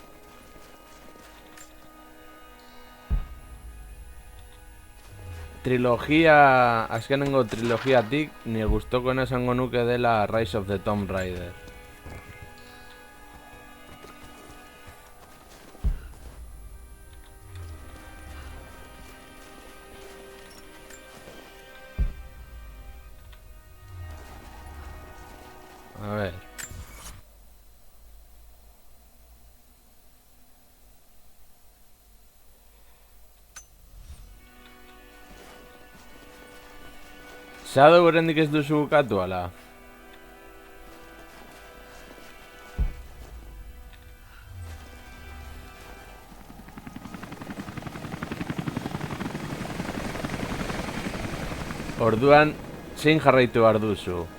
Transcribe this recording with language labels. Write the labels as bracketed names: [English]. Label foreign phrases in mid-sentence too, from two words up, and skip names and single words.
[Basque] Trilogia, azkenengo trilogiatik, nire gustokoena esango nuke dela Rise of the Tomb Raider. [Spanish] A ver. [Basque] Shadow oraindik ez duzu bukatu ala? Orduan, zein jarraitu behar duzu?